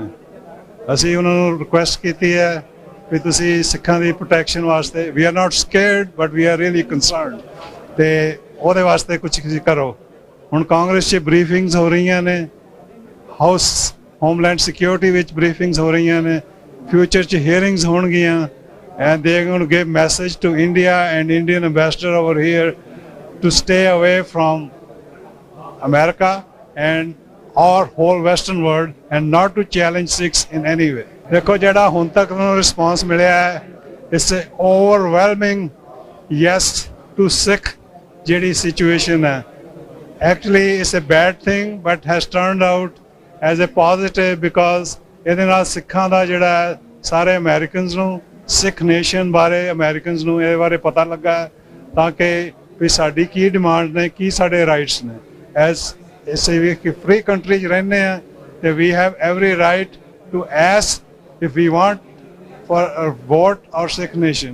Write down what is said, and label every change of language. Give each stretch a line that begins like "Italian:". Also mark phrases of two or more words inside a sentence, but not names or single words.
Punjabi: ਅਸੀਂ ਉਹਨਾਂ ਨੂੰ ਰਿਕੁਐਸਟ ਕੀਤੀ ਹੈ ਵੀ ਤੁਸੀਂ ਸਿੱਖਾਂ ਦੀ ਪ੍ਰੋਟੈਕਸ਼ਨ ਵਾਸਤੇ,
English: we are not scared but we are really concerned,
Punjabi: ਤੇ ਉਹਦੇ ਵਾਸਤੇ ਕੁਝ ਕਰੋ। ਹੁਣ ਕਾਂਗਰਸ 'ਚ ਬਰੀਫਿੰਗਸ ਹੋ ਰਹੀਆਂ ਨੇ, ਹਾਊਸ ਹੋਮਲੈਂਡ ਸਿਕਿਉਰਿਟੀ ਵਿੱਚ ਬਰੀਫਿੰਗਸ ਹੋ ਰਹੀਆਂ ਨੇ, ਫਿਊਚਰ 'ਚ ਹੀਅਰਿੰਗਸ ਹੋਣਗੀਆਂ,
English: and they are going to give message to India and Indian ambassador over here to stay away from America and our whole Western world and not to challenge Sikhs in any way.
Punjabi: देखो ਜਿਹੜਾ ਹੁਣ ਤੱਕ ਨੂੰ ਰਿਸਪੌਂਸ ਮਿਲਿਆ ਹੈ,
English: it's a overwhelming yes to Sikh ਜਿਹੜੀ situation ਹੈ। Actually it's a bad thing but has turned out as a positive because
Punjabi: ਇਹਦੇ ਨਾਲ ਸਿੱਖਾਂ ਦਾ ਜਿਹੜਾ ਸਾਰੇ ਅਮਰੀਕਨਸ ਨੂੰ,
English: Sikh nation
Punjabi: ਬਾਰੇ ਅਮਰੀਕਨਸ ਨੂੰ ਇਹਦੇ ਬਾਰੇ ਪਤਾ ਲੱਗਾ ਤਾਂ ਕਿ ਵੀ ਸਾਡੀ ਕੀ ਡਿਮਾਂਡ ਨੇ, ਕੀ ਸਾਡੇ ਰਾਈਟਸ ਨੇ।
English: as is
Punjabi: ਵੀ ਕਿ
English: free country
Punjabi: 'ਚ ਰਹਿੰਦੇ ਹਾਂ ਤੇ
English: we have every right to ask if we want for vote or Sikh nation.